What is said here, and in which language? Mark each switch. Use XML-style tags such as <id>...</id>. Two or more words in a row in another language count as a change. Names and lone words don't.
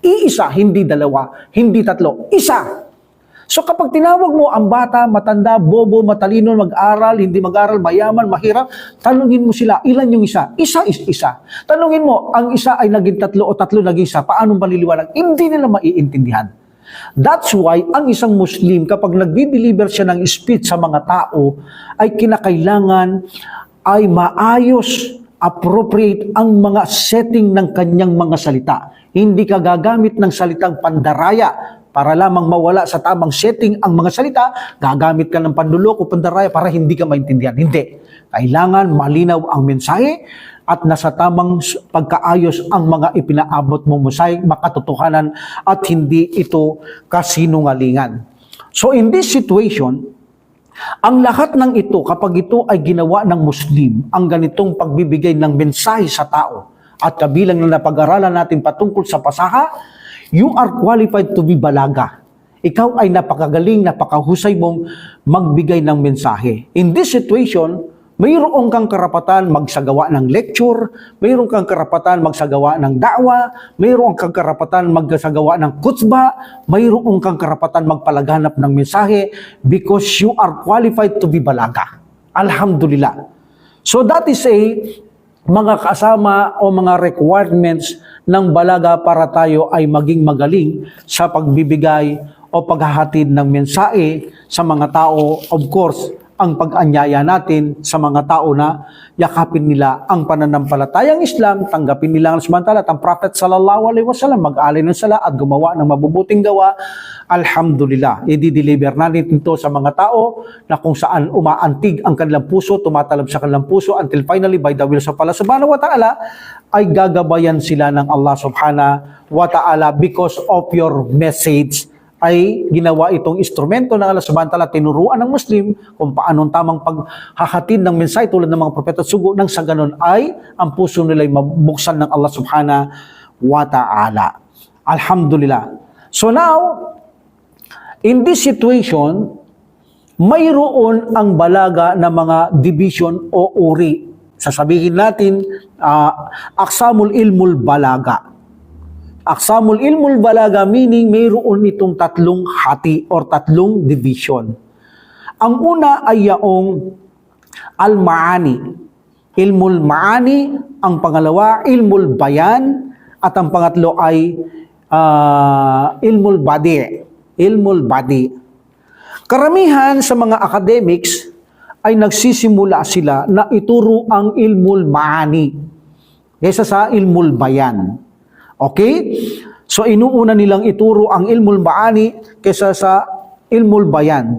<tl>Iisa, hindi dalawa, hindi tatlo, isa. So kapag tinawag mo ang bata, matanda, bobo, matalino, mag-aral, hindi mag-aral, mayaman, mahirap, tanungin mo sila, ilan yung isa? Isa is isa. Tanungin mo, ang isa ay naging tatlo o tatlo naging isa, paano maliliwanag? Hindi nila maiintindihan.</tl> <en>That's why</en> <tl>ang isang Muslim, kapag nagdi-deliver siya ng speech sa mga tao, ay kinakailangan ay maayos, appropriate ang mga setting ng kanyang mga salita. Hindi ka gagamit ng salitang pandaraya para lamang mawala sa tamang setting ang mga salita, gagamit ka ng panduloko, pandaraya para hindi ka maintindihan. Hindi. Kailangan malinaw ang mensahe at nasa tamang pagkaayos ang mga ipinaabot mo mensahe, makatotohanan at hindi ito kasinungalingan.</tl> <en>So in this situation,</en> <tl>ang lahat ng ito, kapag ito ay ginawa ng Muslim, ang ganitong pagbibigay ng mensahe sa tao, at kabilang na napag-aralan natin patungkol sa pasaha,</tl> <en>you are qualified to be balaga.</en> <tl>Ikaw ay napakagaling, napakahusay mong magbigay ng mensahe.</tl> <en>In this situation,</en> <tl>mayroon kang karapatan magsagawa ng lecture, mayroon kang karapatan magsagawa ng da'wa, mayroon kang karapatan magsagawa ng kutsba, mayroon kang karapatan magpalaganap ng mensahe</tl> <en>because you are qualified to be balaga.</en> <tl>Alhamdulillah.</tl> <en>So that is</en> <tl>mga kasama o mga requirements ng balaga para tayo ay maging magaling sa pagbibigay o paghahatid ng mensahe sa mga tao.</tl> <en>Of course,</en> <tl>ang pag-anyaya natin sa mga tao na yakapin nila ang pananampalatayang Islam, tanggapin nila ang samantala at ang Prophet</tl> <ar>صلى الله عليه وسلم,</ar> <tl>mag-alay ng sala at gumawa ng mabubuting gawa. Alhamdulillah, i-deliver natin ito sa mga tao na kung saan umaantig ang kanilang puso, tumatalab sa kanilang puso</tl> <en>until finally by the will of</en> <ar>الله سبحانه وتعالى</ar> <tl>ay gagabayan sila ng</tl> <ar>الله سبحانه وتعالى</ar> <en>because of your message.</en> <tl>Ay ginawa itong instrumento ng</tl> <ar>الله سبحانه وتعالى,</ar> <tl>tinuruan ng Muslim kung paano tamang paghahatid ng mensahe tulad ng mga propeta sugo nang sa ganun ay ang puso nila ay mabuksan ng</tl> <ar>الله سبحانه وتعالى.</ar> <tl>Alhamdulillah.</tl> <en>So now, in this situation,</en> <tl>mayroon ang balaga na mga division o uri. Sasabihin natin,</tl> <ar>أقسام علم البلاغة. أقسام علم البلاغة</ar> <tl>meaning mayroon itong tatlong hati or tatlong division. Ang una ay yaong al-maani.</tl> <ar>علم المعاني,</ar> <tl>ang pangalawa</tl> <ar>علم البيان,</ar> <tl>at ang pangatlo ay</tl> <ar>علم البديع. علم البديع.</ar> <tl>Karamihan sa mga academics ay nagsisimula sila na ituro ang</tl> <ar>علم المعاني</ar> <tl>kaysa sa</tl> <ar>علم البيان.</ar> <tl>Okay? So inuuna nilang ituro ang</tl> <ar>علم المعاني</ar> <tl>kaysa sa</tl> <ar>علم البيان.</ar>